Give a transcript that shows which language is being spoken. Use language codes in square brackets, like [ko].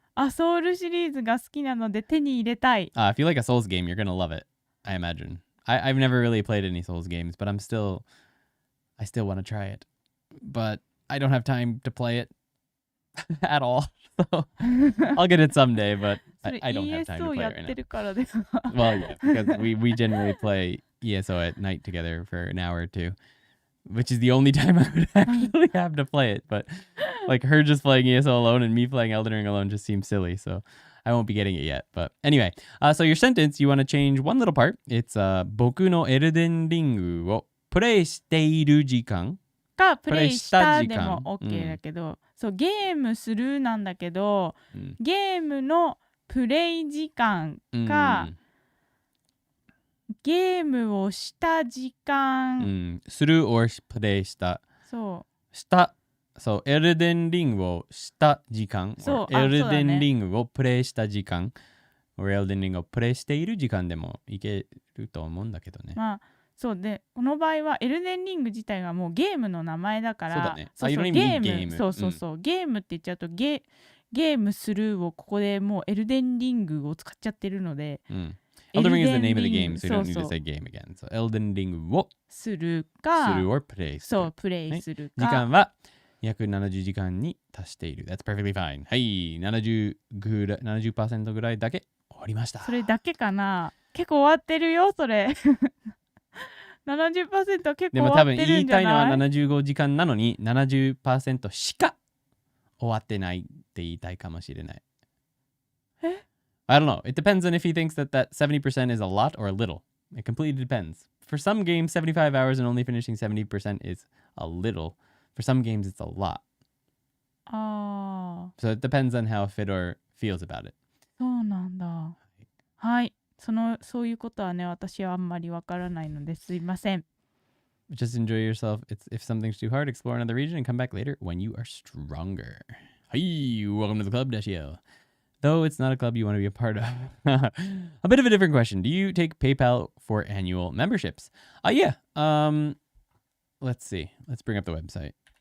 [ja] ソウルシリーズが好きなので手に入れたい。 [en] If you like a Souls game, you're gonna love it. I imagine. I've never really played any Souls games, but I still want to try it. But I don't have time to play it at all. So I'll get it someday, but I don't have time to play it right now. Well, yeah, because we generally play ESO at night together for an hour or two, which is the only time I would actually have to play it. But like her just playing ESO alone and me playing Elden Ring alone just seems silly. So I won't be getting it yet. But anyway, so your sentence, you want to change one little part. It's [ja] 僕のエルデンリングをプレイしている時間かプレイしたでも OK だけど、そうゲームするなんだけど、ゲームのプレイ時間か、ゲームをした時間、する or プレイしたそうエルデンリングをした時間エルデンリングをプレイした時間or エルデンリングをプレイしている時間でもいけると思うんだけどね。そうで、この場合はエルデンリング自体がもうゲームの名前だから、そうだね。ゲーム、ゲームって言っちゃうとゲームするをここでもうエルデンリングを使っちゃってるので、 [en] Elden Ring is the name of the game, so you don't need to say game again. So Elden Ring を [ja] するか、 or プレイする。そう、プレイするか。時間は約70時間に達している。 [en] That's perfectly fine. [ja] はい、70% ぐらいだけ終わりました。それだけかな。結構終わってるよ、それ。70% 結構終わってるんじゃない？でも多分言いたいのは75時間なのに 70% しか終わってないって言いたいかもしれない。 [en] I don't know. It depends on if he thinks that 70% is a lot or a little. It completely depends. For some games, 75 hours and only finishing 70% is a little. For some games, it's a lot. [ja] ああ、 [en] So it depends on how Fedor feels about it. [ja] そうなんだ。はい。そういうことはね、私はあんまりわからないのですいません。 [en] Just enjoy yourself. If something's too hard, explore another region and come back later when you are stronger. Hey, welcome to the club, Dashio. Though it's not a club you want to be a part of. A bit of a different question. Do you take PayPal for annual memberships? Yeah. Let's see. Let's bring up the website.